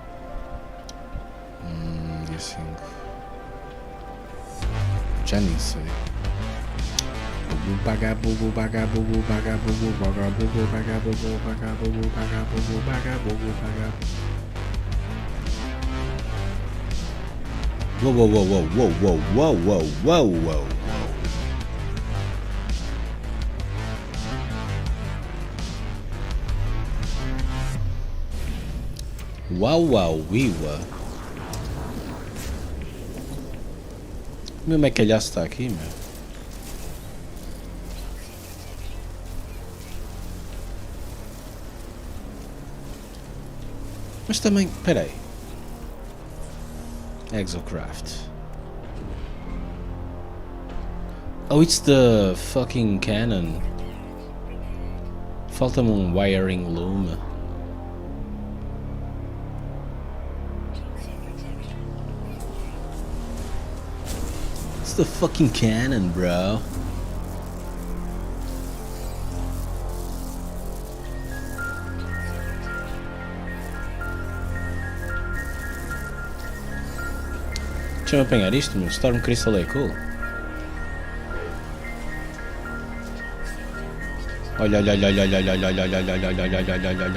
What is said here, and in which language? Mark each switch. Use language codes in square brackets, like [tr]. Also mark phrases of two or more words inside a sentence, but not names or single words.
[pt] Dia 5. Já nem sei. Bubu baga bubu baga bubu baga bubu baga bubu baga bubu baga bubu baga bubu baga bubu baga. Wow wow wow wow wow wow wow wow wow. Wow wow wiwa. Meu mecalhaço está aqui, meu. Mas também, peraí. Exocraft. [en] Oh, it's the fucking cannon. [pt] Falta-me [en] wiring loom. It's the fucking cannon, bro. [pt] Deixa-me apanhar isto, meu. Storm Crystal é cool. Olha, olha, olha, olha, olha, olha, olha, olha, olha, olha, olha, olha, olha, olha, olha.